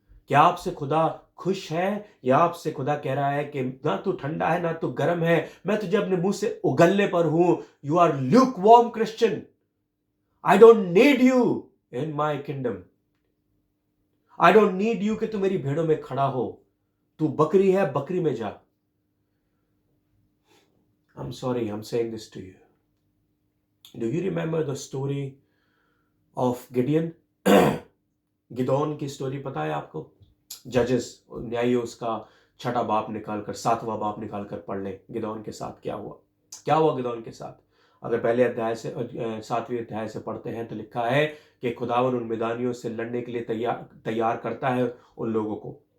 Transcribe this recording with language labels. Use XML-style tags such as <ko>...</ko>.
<hi>क्या आपसे खुदा खुश है या आपसे खुदा कह रहा है कि ना तू ठंडा है ना तू गर्म है, मैं तुझे अपने मुंह से उगलने पर हूं,</hi> <en>you are lukewarm Christian, I don't need you</en> <hi>in my kingdom, I don't need you कि तू मेरी भेड़ों में खड़ा हो, तू बकरी है, बकरी में जा।</hi> <en>I'm sorry, I'm saying this to you. Do you remember the story of Gideon?</en> <hi>Gideon की स्टोरी पता है आपको? जजेस, न्यायी उसका छठा बाप निकालकर, सातवां बाप निकालकर पढ़ लें गिदोन के साथ क्या हुआ। क्या हुआ गिदोन के साथ? अगर पहले अध्याय से 7वें अध्याय से पढ़ते हैं तो लिखा है कि खुदावन उन मैदानियों से लड़ने के लिए तैयार करता है उन लोगों को।</hi>